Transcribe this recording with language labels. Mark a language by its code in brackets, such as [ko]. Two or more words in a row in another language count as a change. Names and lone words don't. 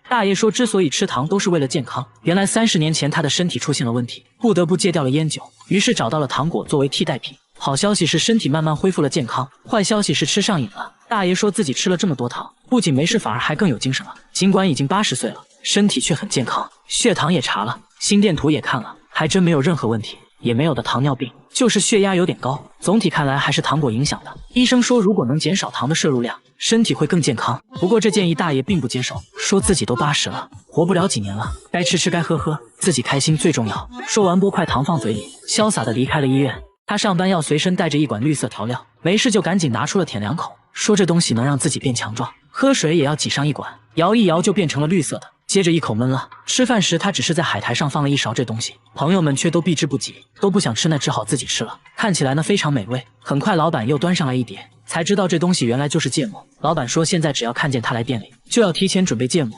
[zh] 大爺說之所以吃糖都是為了健康，原來30年前他的身体出現了問題，不得不戒掉了菸酒，於是找到了糖果作為替代品。好消息是身體慢慢恢復了健康，壞消息是吃上癮了。大爺說自己吃了這麼多糖，不僅沒事反而還更有精神了，儘管已經80歲了，身體卻很健康，血糖也查了，心電圖也看了，還真沒有任何問題。也沒有的糖尿病，就是血壓有點高。總體看來還是糖果影響的。醫生說如果能減少糖的攝入量，身體會更健康。不過這建議大爺並不接受，說自己都80了，活不了幾年了，該吃吃該喝喝，自己開心最重要。說完拨塊糖放嘴裡，瀟灑地離開了醫院。他上班要隨身帶着一管綠色調料，沒事就趕緊拿出了舔2口，說這東西能讓自己變強壯。喝水也要擠上一管，搖一搖就變成了綠色的，接着一口悶了。吃飯時他只是在海苔上放了一勺這東西，朋友們卻都避之不及，都不想吃，那只好自己吃了。看起來呢非常美味。很快老板又端上來一碟，才知道這東西原來就是芥末。老板說現在只要看見他來店裡，就要提前準備芥末。